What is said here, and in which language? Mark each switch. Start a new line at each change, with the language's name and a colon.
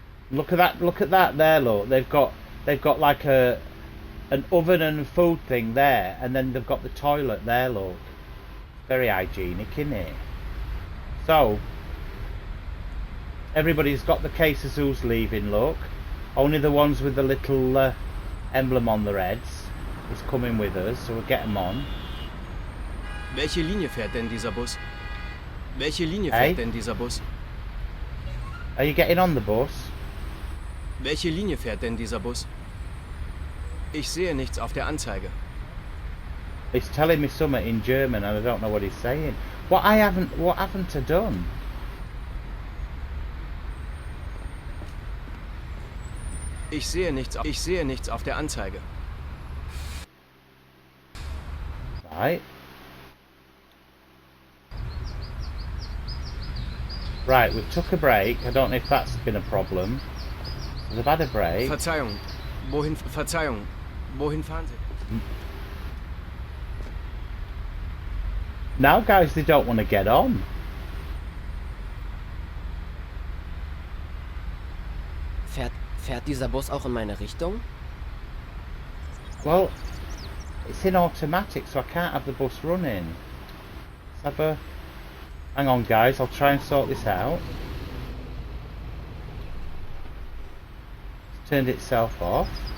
English: Look at that there, look. They've got like an oven and food thing there, and then they've got the toilet there, look. Very hygienic, isn't it? So everybody's got the cases who's leaving, look. Only the ones with the little emblem on their heads is coming with us, so we'll get them on.
German: Welche Linie fährt denn dieser Bus? Welche Linie fährt denn dieser Bus?
English: Are you getting on the bus?
German: Welche Linie fährt denn dieser Bus? Ich sehe nichts auf der Anzeige.
English: He's telling me something in German and I don't know what he's saying. What haven't I done?
German: Ich sehe nichts auf der Anzeige.
English: Right. Right, we took a break. I don't know if that's been a problem. We've had a break.
German: Verzeihung. Wohin fahren Sie?
English: Now, guys, they don't want to get on.
German: Fährt dieser Bus auch in meine Richtung?
English: Well, it's in automatic, so I can't have the bus running. Let's have a... Hang on, guys, I'll try and sort this out. It's turned itself off.